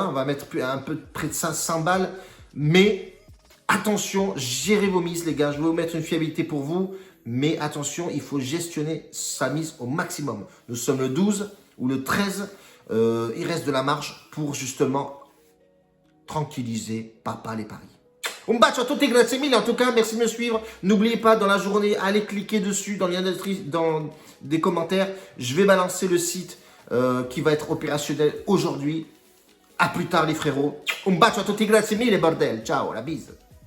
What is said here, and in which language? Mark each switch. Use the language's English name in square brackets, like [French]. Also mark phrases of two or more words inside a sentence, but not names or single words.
[French] On va mettre un peu près de 500 balles. Mais attention, gérez vos mises, les gars. Je vais vous mettre une fiabilité pour vous. Mais attention, il faut gestionner sa mise au maximum. Nous sommes le 12 ou le 13. Il reste de la marge pour justement tranquilliser papa les paris. [Italian] Un bacio a tutti, grazie mille. [French] En tout cas, merci de me suivre. N'oubliez pas, dans la journée, allez cliquer dessus dans le lien dans des commentaires. Je vais balancer le site qui va être opérationnel aujourd'hui. À plus tard, les frérots. [Italian] Un bacio a tutti, grazie mille, [French] bordel. Ciao, la bise.